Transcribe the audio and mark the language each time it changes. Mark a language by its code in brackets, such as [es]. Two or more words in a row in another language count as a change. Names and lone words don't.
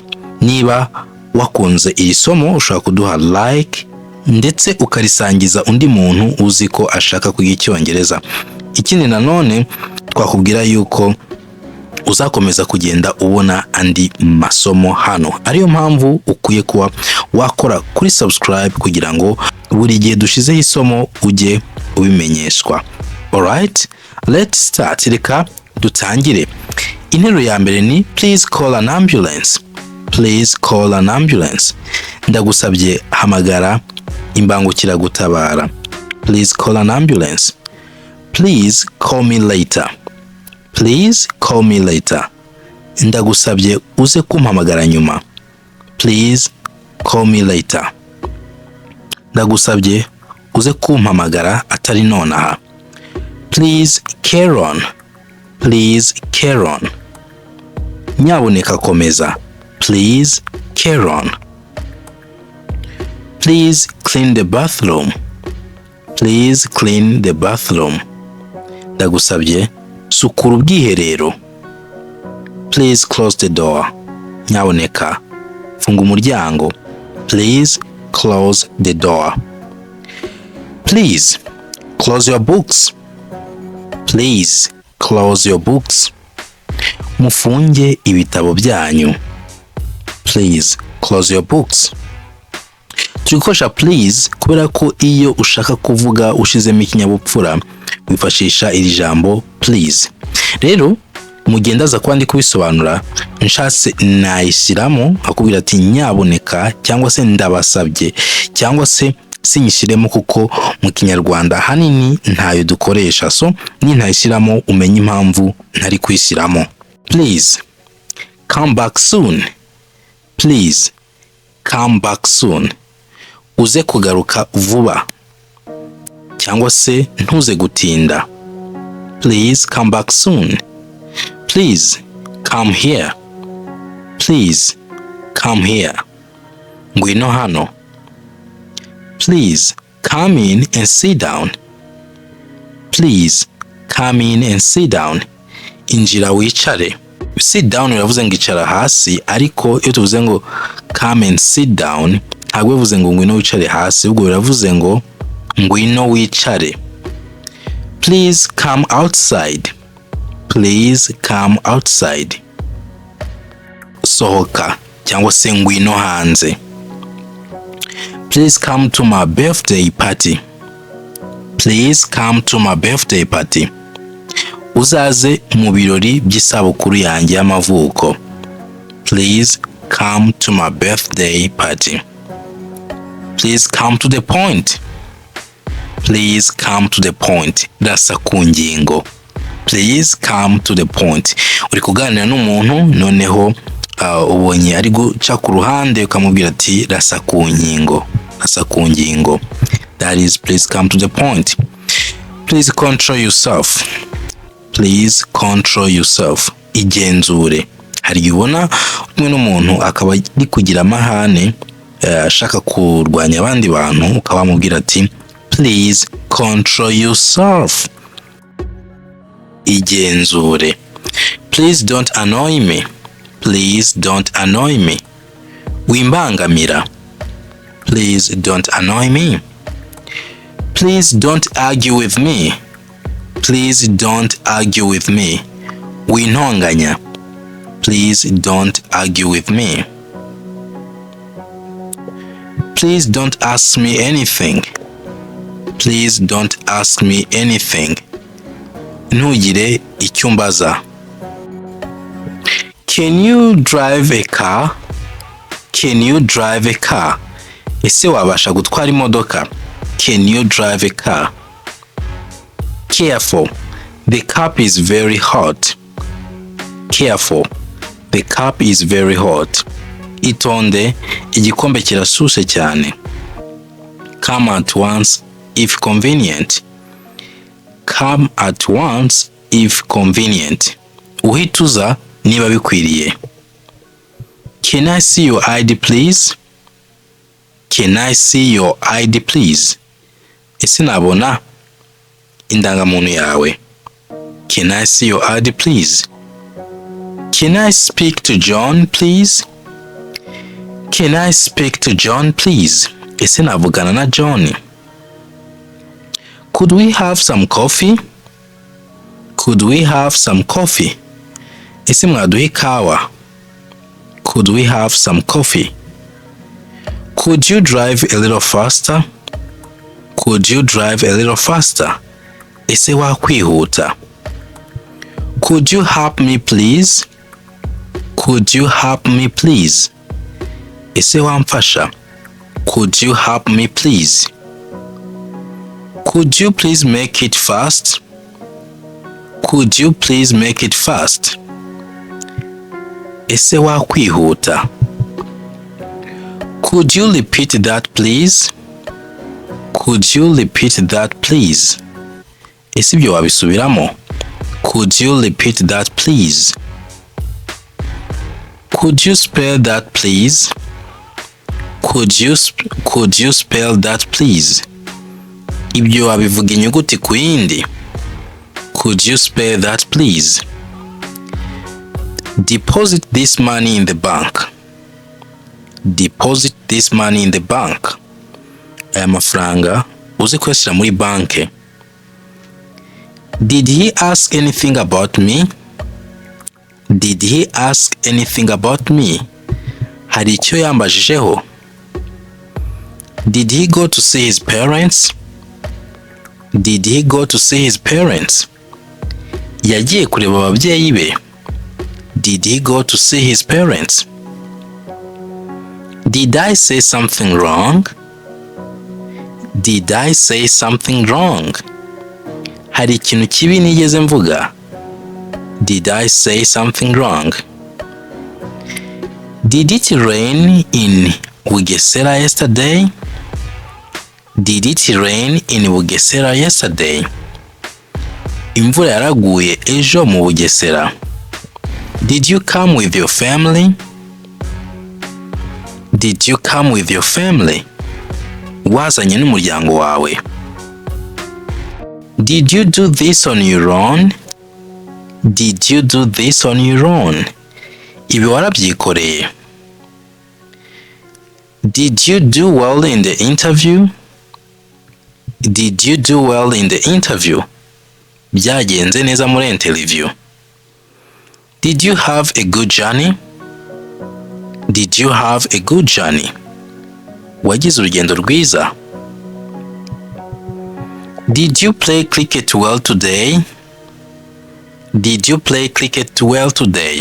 [rw] Niba wakunze iri somo ushobora kuduha like ndetse ukarisangiza undi muntu uzi ko ashaka kwiga Icyongereza. Ikindi nanone twakubwira yuko uzakomeza kugenda ubona andi masomo hano. Ariyo mpamvu ukwiye kuba wakora kuri subscribe kugira ngo buri gihe dushizeho isomo ujye ubimenyeshwa. [en] Alright, let's start. [rw] Reka dutangire. Interuro ya mbere ni [en] please call an ambulance. Please call an ambulance. [rw] Ndagusabye hamagara imbangukiragutabara. [en] Please call an ambulance. Please call me later. Please call me later. [rw] Ndagusabye uze kumpamagara nyuma. [en] Please call me later. [rw] Ndagusabye uze kumpamagara atari nonaha. [en] Please carry on. Please carry on. [rw] Nyaboneka komeza. [en] Please carry on. Please clean the bathroom. Please clean the bathroom. [rw] Ndagusabye sukura ubwiherero. [en] Please close the door. [rw] Nyaboneka funga umuryango. [en] Please close the door. Please close your books. Please close your books. [rw] Mufunge ibitabo byanyu. [en] Please close your books. [rw] Turikoresha please kubera ko iyo ushaka kuvuga ushizemo ikinyabupfura wifashisha iri jambo please. Rero mugendaza kwandi kubisobanura nshatse nayishyiramo akubwira ati nyaboneka cyangwa se ndabasabye cyangwa se sinyishiremo kuko mu Kinyarwanda hanini ntayo dukoresha, so ni ntayishyiramo umenye impamvu ntari kwishyiramo. [en] Please come back soon. Please come back soon. [rw] Uze kugaruka vuba cyangwa se ntuze gutinda. [en] Please come back soon. Please come here. Please come here. [rw] Ngwino hano. [en] Please come in and sit down. Please come in and sit down. [rw] Injira wicare. [en] Sit down [rw] uravuze ngo icara hasi, ariko iyo tuvuze ngo [en] come and sit down [rw] ntabwo bivuze ngo ngwino wicare hasi, ubwo biravuze ngo ngwino wicare. [en] Please come outside. Please come outside. [rw] Sohoka cyangwa se ngwino hanze. [en] Please come to my birthday party. Please come to my birthday party. [rw] Uzaze mu birori by'isabukuru yanjye y'amavuko. [en] Please come to my birthday party. Please come to the point. Please come to the point. [rw] Rasa ku ngingo. [en] Please come to the point. [rw] Uri kuganira n'umuntu noneho ubonye ari guca ku ruhande ukamubwira ati rasa ku ngingo. Rasa ku ngingo. [en] That is please come to the point. Please control yourself. Please control yourself. [rw] Igenzure. Hari ubona umwe n'umuntu akaba ari kugira amahane ashaka kurwanya abandi bantu ukaba mubwira ati [en] please control yourself. Igenzure. Please don't annoy me. Please don't annoy me. Wimbangamira. Please don't annoy me. Please don't argue with me. Please don't argue with me. [rw] Wintonganya. [en] Please don't argue with me. Please don't ask me anything. Please don't ask me anything. [rw] Ntugire icyo mbaza. [en] Can you drive a car? Can you drive a car? [rw] ese wabasha gutwara imodoka? [en] Can you drive a car? Careful, the cup is very hot. Careful, the cup is very hot. [rw] Itonde, igikombe kirashushe cyane. [en] Come at once if convenient. Come at once if convenient. [rw] Uhituza niba bikwiriye. [en] Can I see your ID please? Can I see your ID please? [rw] Ese nabona indangamuntu yawe? [en] Can I see your ID please? Can I speak to John please? Can I speak to John please? [rw] Ese navugana na John? [en] Could we have some coffee? Could we have some coffee? [rw] Ese mwaduha ikawa? [en] Could we have some coffee? Could you drive a little faster? Could you drive a little faster? [rw] Ese wakwihuta? [en] Could you help me please? Could you help me please? [rw] Ese wamfasha? [en] Could you help me please? Could you please make it fast? Could you please make it fast? [rw] Ese wakwihuta? [en] Could you repeat that please? Could you repeat that please? [rw] Ese ibyo wabisubiramo? [en] Could you repeat that please? Could you spell that please? Could you spell that please? [rw] Ibyo wabivuga inyuguti ku yindi? [en] Could you spell that please? Deposit this money in the bank. Deposit this money in the bank. [rw] Aya mafaranga uzi kuyashyira muri banke. [en] Did he ask anything about me? Did he ask anything about me? [rw] Hari icyo yambajijeho? [en] Did he go to see his parents? Did he go to see his parents? [rw] Yagiye kureba ababyeyi be. [en] Did he go to see his parents? Did I say something wrong? Did I say something wrong? [rw] Hari ikintu kibi nigeze mvuga? [en] Did I say something wrong? Did it rain in Bugesera yesterday? Did it rain in Bugesera yesterday? [rw] Imvura yaraguye ejo mu Bugesera. [en] Did you come with your family? Did you come with your family? [rw] Wazanye n'umuryango wawe. [en] Did you do this on your own? Did you do this on your own? [rw] Ibi warabyikoreye. [en] Did you do well in the interview? Did you do well in the interview? [rw] Byagenze neza muri interview. [en] Did you have a good journey? Did you have a good journey? [rw] Wagize urugendo rwiza. [en] Did you play cricket well today? Did you play cricket well today?